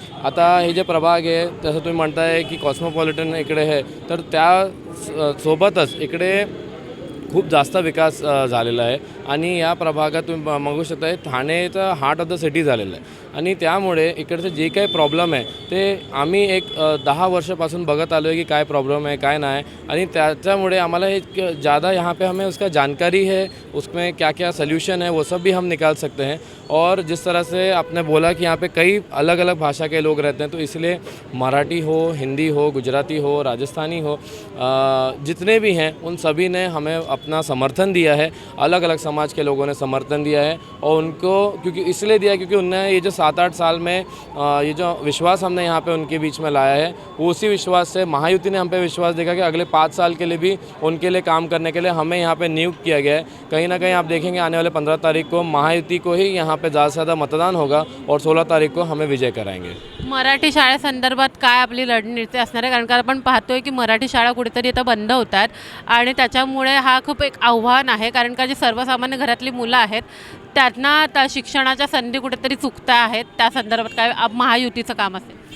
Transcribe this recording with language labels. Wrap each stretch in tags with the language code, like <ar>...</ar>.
<mr>आता हे जे प्रभाग आहे तसं तुम्ही म्हणताय की कॉस्मोपॉलिटन इकडे आहे, तर त्या सोबतच इकडे खूप जास्त विकास झालेला आहे आणि या प्रभागात तुम्ही बघू शकता ठाणेचं हार्ट ऑफ द सिटी झालेलं आहे. आणि त्यामुळे इकडचे जे काही प्रॉब्लेम आहे ते आम्ही एक 10 वर्षापासून बघत आलो आहे की काय प्रॉब्लेम है काय नाही. आणि त्याच्यामुळे आम्हाला हे</mr> <hi>ज़्यादा यहाँ पे हमें उसका जानकारी है, उसमें क्या क्या सल्यूशन है वो सब भी हम निकाल सकते हैं. और जिस तरह से आपने बोला कि यहाँ पे कई अलग अलग भाषा के लोग रहते हैं, तो इसलिए मराठी हो, हिंदी हो, गुजराती हो, राजस्थानी हो, जितने भी हैं उन सभी ने हमें अपना समर्थन दिया है. अलग अलग समाज के लोगों ने समर्थन दिया है और उनको क्योंकि इसलिए दिया क्योंकि उनने ये जो 7-8 साल में ये जो विश्वास हमने यहाँ पे उनके बीच में लाया है, वो उसी विश्वास से महायुति ने हम पे विश्वास देखा कि अगले 5 साल के लिए भी उनके लिए काम करने के लिए हमें यहाँ पे नियुक्त किया गया है. कहीं ना कहीं आप देखेंगे आने वाले 15 तारीख को महायुति को ही यहाँ पे ज़्यादा से ज़्यादा मतदान होगा और 16 तारीख को हमें विजय कराएंगे.</hi> <mr>मराठी शाळेसंदर्भात काय आपली रणनीती असणार आहे? कारण का आपण पाहतोय की मराठी शाळा कुठेतरी आता बंद होतात आणि त्याच्यामुळे हा खूप एक आव्हान आहे. कारण का जी सर्वसामान्य घरातली मुलं आहेत त्यांना शिक्षणाच्या संधी कुठेतरी चुकता आहेत. त्या संदर्भात काय महायुतीचं काम असेल?</mr>